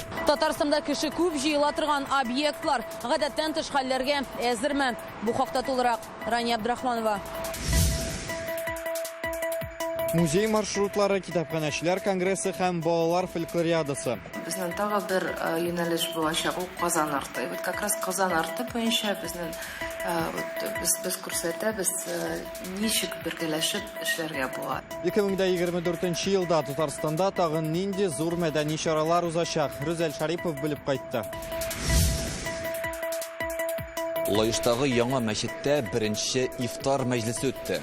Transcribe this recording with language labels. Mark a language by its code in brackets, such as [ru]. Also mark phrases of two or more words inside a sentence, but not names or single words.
[tt] Татарстанда кеше күп җыела торган объектлар гадәттән тыш хәлләргә әзерме? Бу хакта тулырак Рания Абдрахманова. Музей маршрутлары, китапханәчеләр конгрессы һәм балалар фольклориадасы. Безнең тагы бер юнәлеш булачак ул Казан арты. [ru] Вот как раз [tt] Казан арты буенча безнең без күрсәтәбез ничек бергәләшеп эшләргә була. 2024 елда Татарстанда тагын нинди зур мәдәни чаралар узачак? Рүзәл Шарипов белеп кайтты. Лаештагы яңа мәчеттә беренче ифтар мәҗлесе үтте.